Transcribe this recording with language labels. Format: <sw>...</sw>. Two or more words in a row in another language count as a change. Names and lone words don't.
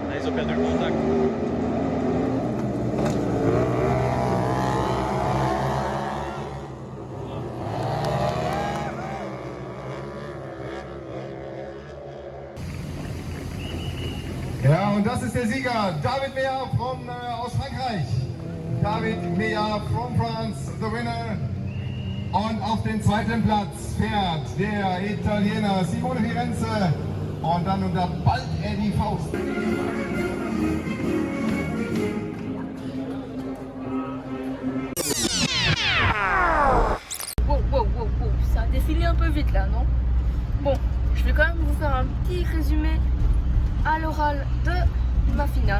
<fr>a perdu le contact.</fr> <de>Ja, und das ist der Sieger, David Meyer aus Frankreich.</de> <en>David Meyer from France, the winner.</en> <de>Und auf den zweiten Platz fährt der Italiener Simone Firenze. Und dann unter ballt er die Faust.</de> <fr>Wow, ça a défilé un peu vite là, non? Bon, je vais quand même vous faire un petit résumé à l'oral de ma finale.</fr>